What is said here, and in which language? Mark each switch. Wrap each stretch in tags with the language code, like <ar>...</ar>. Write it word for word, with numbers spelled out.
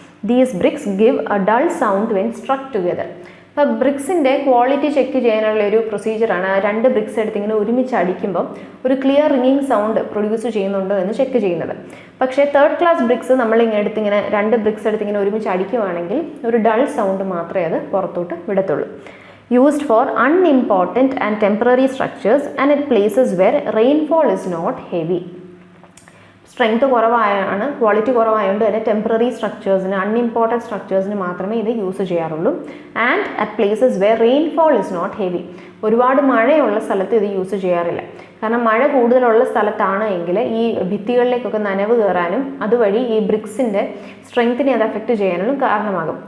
<en>These bricks give a dull sound when struck together.</en> <ml>അപ്പോൾ ബ്രിക്സിൻ്റെ quality check ചെയ്യാനുള്ള ഒരു പ്രൊസീജിയറാണ് രണ്ട് ബ്രിക്സ് എടുത്തിങ്ങനെ ഒരുമിച്ച് അടിക്കുമ്പോൾ ഒരു ക്ലിയർ റിങ്ങിങ് സൗണ്ട് പ്രൊഡ്യൂസ് ചെയ്യുന്നുണ്ടോ എന്ന് ചെക്ക് ചെയ്യുന്നത്. പക്ഷേ തേർഡ് ക്ലാസ് ബ്രിക്സ് നമ്മളിങ്ങനെ എടുത്തിങ്ങനെ രണ്ട് ബ്രിക്സ് എടുത്തിങ്ങനെ ഒരുമിച്ച് അടിക്കുകയാണെങ്കിൽ ഒരു ഡൾ സൗണ്ട് മാത്രമേ അത് പുറത്തോട്ട് വിടത്തുള്ളൂ.</ml> <en>Used for unimportant and temporary structures and at places where rainfall is not heavy.</en> <ml>Strength കുറവായാണ്, ക്വാളിറ്റി കുറവായതുകൊണ്ട് തന്നെ ടെമ്പററി സ്ട്രക്ചേഴ്സിന്, അൺഇമ്പോർട്ടൻറ്റ് സ്ട്രക്ചേഴ്സിന് മാത്രമേ ഇത് യൂസ് ചെയ്യാറുള്ളൂ.</ml> <en>And at places where rainfall is not heavy.</en> <ml>ഒരുപാട് മഴയുള്ള സ്ഥലത്ത് ഇത് യൂസ് ചെയ്യാറില്ല. കാരണം മഴ കൂടുതലുള്ള സ്ഥലത്താണ് എങ്കിൽ ഈ ഭിത്തികളിലേക്കൊക്കെ നനവ് കയറാനും അതുവഴി ഈ ബ്രിക്സിൻ്റെ സ്ട്രെങ്ത്തിനെ അത് എഫക്റ്റ് ചെയ്യാനും കാരണമാകും.</ml>